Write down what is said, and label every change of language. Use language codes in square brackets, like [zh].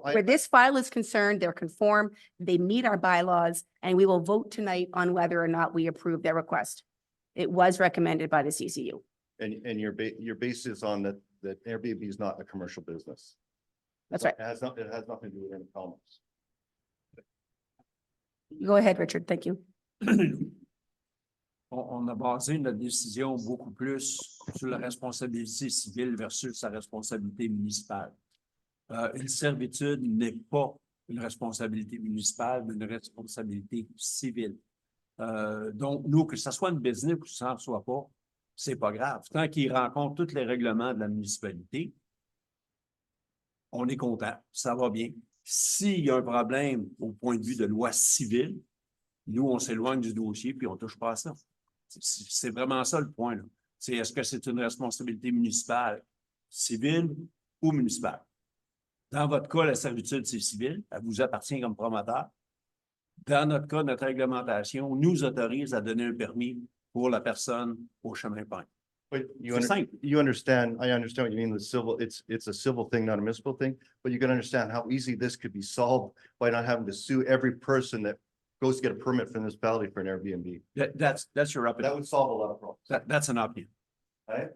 [en] Where this file is concerned, they're conform, they meet our bylaws, and we will vote tonight on whether or not we approve their request. It was recommended by the CCU. and your basis on that Airbnb is not a commercial business. That's right. It has nothing to do with any commerce. Go ahead, Richard. Thank you. [fr] On a basé notre décision beaucoup plus sur la responsabilité civile versus sa responsabilité municipale. Une servitude n'est pas une responsabilité municipale, mais une responsabilité civile. Donc, nous, que ce soit une business ou que ça ne soit pas, c'est pas grave. Tant qu'il rencontre tous les règlements de la municipalité, on est content, ça va bien. S'il y a un problème au point de vue de loi civile, nous, on s'éloigne du dossier puis on ne touche pas à ça. C'est vraiment ça le point, là. C'est est-ce que c'est une responsabilité municipale, civile ou municipale? Dans votre cas, la servitude, c'est civil, elle vous appartient comme promoteur. Dans notre cas, notre réglementation nous autorise à donner un permis pour la personne au chemin pain. [en] But you [fr] C'est simple. [en] I understand what you mean with civil, it's a civil thing, not a municipal thing, but you can understand how easy this could be solved by not having to sue every person that goes to get a permit from this municipality for an Airbnb. That's your That opinion. would solve a lot of problems. That's an opinion. Right?